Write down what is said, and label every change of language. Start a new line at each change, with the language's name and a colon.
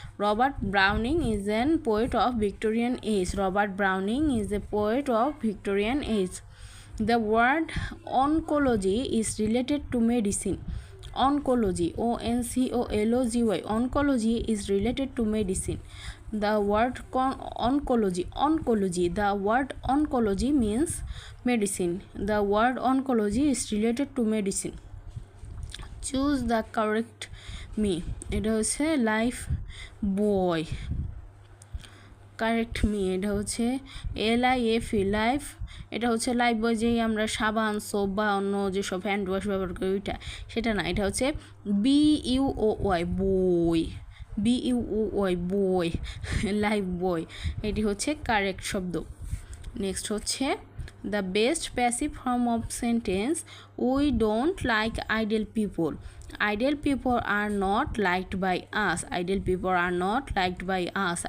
English: Robert Browning is an poet of Victorian age. Robert Browning is a poet of Victorian age. The word oncology is related to medicine. Oncology, ONCOLOGY. Oncology is related to medicine. The word oncology. The word oncology means medicine. The word oncology is related to medicine. Choose the correct me. এটা হচ্ছে life buoy. Correct me এটা হচ্ছে LIFE life.
Bangla: এটা হচ্ছে life বয়, যেই আমরা সাবান, soap বা অন্য যেসব হ্যান্ড ওয়াশ ব্যবহার করি ওইটা, সেটা না।
English: এটা হচ্ছে BUOY buoy. BUOY buoy, life buoy.
Bangla: এটি হচ্ছে কারেক্ট শব্দ।
English: Next হচ্ছে the best passive form of sentence we don't like idle people. Idle people are not liked by us. Idle people are not liked by us.